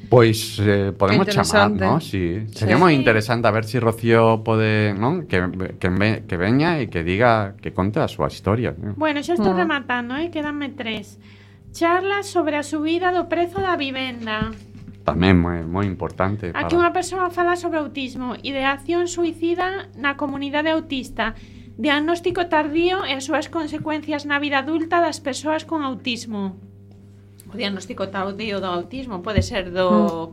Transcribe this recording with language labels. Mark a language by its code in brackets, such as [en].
[es] Pues podemos llamar, ¿no? Sí. Sería sí. Muy interesante a ver si Rocío puede, ¿no? Que venga y que diga, que conte a su historia. Bueno, yo estoy rematando, ¿eh? [gl] Quédanme tres. [es] Charlas sobre la subida del precio de la vivienda. [gl] Tamén moi, moi importante. Aquí unha persoa fala sobre autismo, ideación suicida na comunidade autista, diagnóstico tardío e as súas consecuencias na vida adulta das persoas con autismo. O diagnóstico tardío do autismo pode ser do...